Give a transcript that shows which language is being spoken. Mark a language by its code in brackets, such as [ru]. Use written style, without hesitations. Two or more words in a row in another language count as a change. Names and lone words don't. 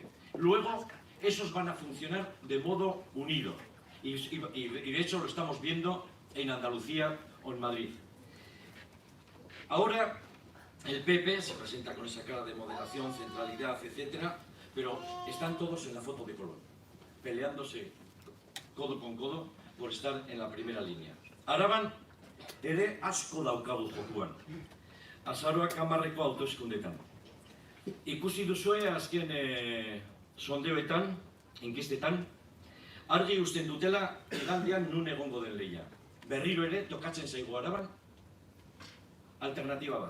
[es] Luego, esos van a funcionar de modo unido, y de hecho lo estamos viendo en Andalucía o en Madrid. Ahora, el PP se presenta con esa cara de moderación, centralidad, etc., pero están todos en la foto de Colón, peleándose codo con codo por estar en la primera línea. [eu] Araban ere asko daukagu jokuan. Azaroak 10 hauteskundetan. Ikusi duzue azken sondeoetan, inkestetan, argi uzten dutela igandean nun egongo den lehia. Berriro ere tokatzen zaigu Araban alternatiba bat.